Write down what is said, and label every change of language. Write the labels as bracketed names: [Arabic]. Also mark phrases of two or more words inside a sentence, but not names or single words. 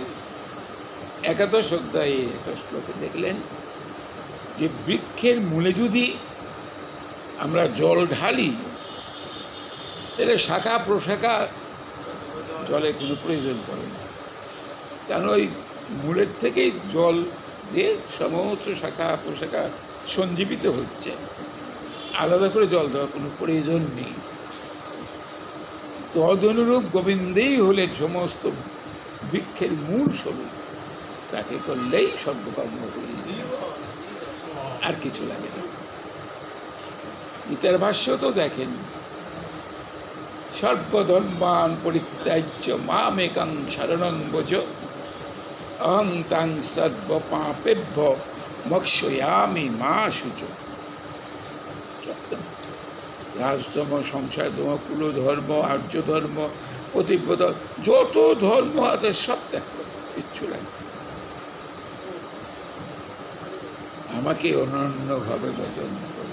[Bangla] একাদশ অধ্যায়ে একটা শ্লোকে দেখলেন যে বৃক্ষের মূলে যদি আমরা জল ঢালি তাহলে শাখা প্রশাখা জলের কোনো প্রয়োজন পড়ে না, কেন ওই মূলের থেকেই জল দিয়ে সমস্ত শাখা প্রশাখা সঞ্জীবিত হচ্ছে, আলাদা করে জল দেওয়ার কোনো প্রয়োজন নেই। তদনুরূপ গোবিন্দেই হলেন সমস্ত বৃক্ষের মূল স্বরূপ, তাকে করলেই সর্বকর্ম হয়ে যায়, আর কিছু লাগে না। গীতার ভাষ্য তো দেখেন, [Sanskrit] সর্বধর্মান পরিত্যাজ্য মামেকং শরণং ব্রজ অহং তাং সর্ব পাপেভ্য মোক্ষয়ামি মা শুচ। [Bangla] রাজধর্ম, সংসার ধর্ম, কুলধর্ম, আর্য ধর্ম, পতিব্রত, যত ধর্ম আছে সব ত্যাগ করে, কিচ্ছু লাগবে। আমাকে অনন্যভাবে ভজন করো।